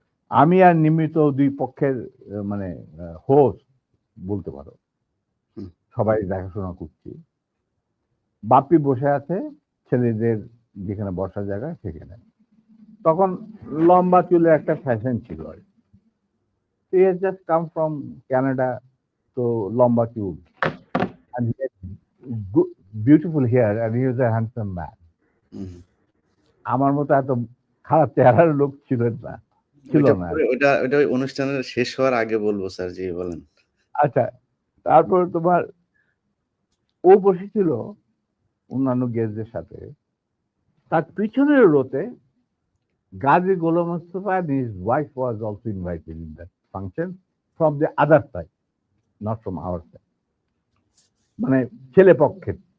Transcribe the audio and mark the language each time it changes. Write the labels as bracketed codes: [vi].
[bn] আমি আর নিমিত দুই পক্ষের মানে হোস্ট বলতে পারো, হুম, সবাই দেখাশোনা করছি। বাপ্পি বসে আছে ছেলেদের যেখানে বসার জায়গা সেখানে। তখন লম্বা চুলের একটা ফ্যাশন ছিল আর কি। [en] He has just come from Canada, [bn] তো লম্বা চুল, [en] and he had good, beautiful hair, and he was a handsome man. [bn] হুম। আমার মতো এত খারাপ চেহারার লোক ছিল না আর কি। ওইটা ওই অনুষ্ঠানের শেষ হওয়ার আগে বলবো স্যার। জি বলেন। আচ্ছা, তারপর তোমার ও বসেছিল অন্যান্য গেস্টদের সাথে। তার পিছনের রোতে [en] Gazi Golam Mostafa and his wife was also invited in that function from the other side, not from our side, [bn] মানে ছেলে পক্ষের।